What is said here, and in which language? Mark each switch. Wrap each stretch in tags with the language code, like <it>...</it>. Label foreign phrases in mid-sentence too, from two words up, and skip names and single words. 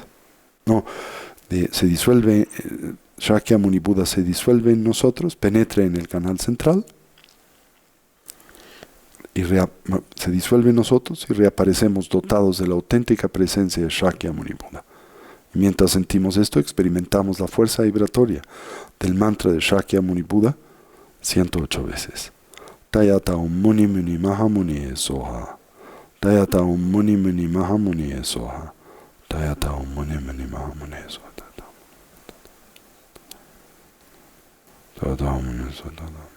<es>Se disuelve, Shakyamuni Buda se disuelve en nosotros, penetra en el canal central, y se disuelve en nosotros y reaparecemos dotados de la auténtica presencia de Shakyamuni Buda. Y mientras sentimos esto, experimentamos la fuerza vibratoria del mantra de Shakyamuni Buda 108 veces.</es> <sa>तद्यथा ॐ मुनि मुनि महामुनि स्वाहा. तद्यथा ॐ मुनि मुनि महामुनि स्वाहा. तद्यथा ॐ मुनि मुनि महामुनि स्वाहा. तद्यथा ॐ मुनि स्वाहा.</sa>